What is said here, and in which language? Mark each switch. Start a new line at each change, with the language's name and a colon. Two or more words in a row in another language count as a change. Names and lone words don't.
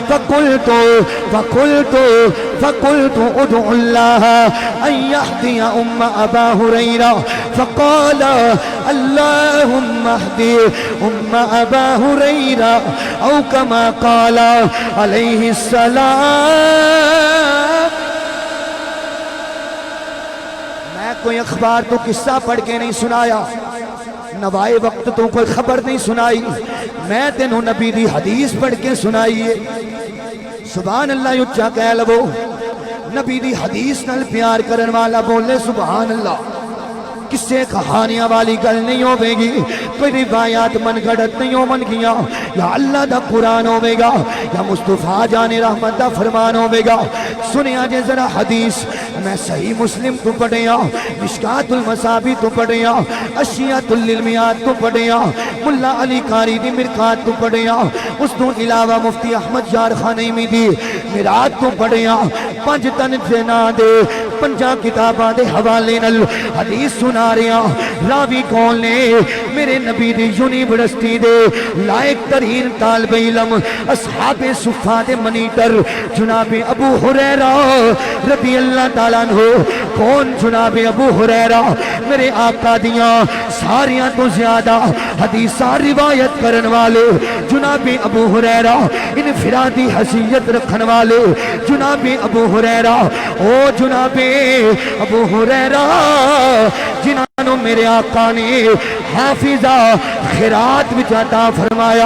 Arabic: فقلت ادعو الله أن يهدي أم أبا هريرة فقال اللهم اهدي أم أبا هريرة أو كما قال عليه السلام.
Punjabi: میں کوئی اخبار تو قصہ پڑھ کے نہیں سنایا، نوائے وقت تو کوئی خبر نہیں سنائی، میں تینوں نبی دی حدیث پڑھ کے سنائی ہے.
Arabic: سبحان اللہ
Punjabi: اچھا کہہ لو، نبی دی حدیث نال پیار کرن والا بولے
Arabic: سبحان اللہ.
Punjabi: کسے کہانیاں والی گل نہیں ہوے گی، کوئی روایات من گھڑت نہیں ہو من گیا، یا اللہ دا قرآن ہوے گا یا مصطفیٰ جان رحمت دا فرمان ہوے گا. سنیا جے ذرا حدیث، میں صحیح مسلم تو پڑھیا، مشکات المصابیح تو پڑھیا، اشیاۃ للمیات تو پڑھیا، ملا علی قاری دی مرقات تو پڑھیا، اس تو علاوہ مفتی احمد یار خانیمی دی میرات تو پڑھیا. پنج تن جنا دے پنجا کتاباں دے حوالے نال حدیث سنا رہا. راوی کون نے؟ میرے نبی دی یونیورسٹی دے لائق ترین طالب علم، اصحاب صفہ دے منیٹر جناب ابو ہریرہ
Arabic: رضی اللہ تعالیٰ عنہ.
Punjabi: کون جناب ابو ہریرہ؟ میرے آقا دیاں ساریاں تو زیادہ حدیثاں روایت کرن والے جناب ابو ہریرہ، انفرادی حیثیت رکھن والے جناب ابو ہریرہ. او جناب ابو ہریرہ جنہوں میرے آقا نے حافظہ خیرات وچ عطا فرمایا.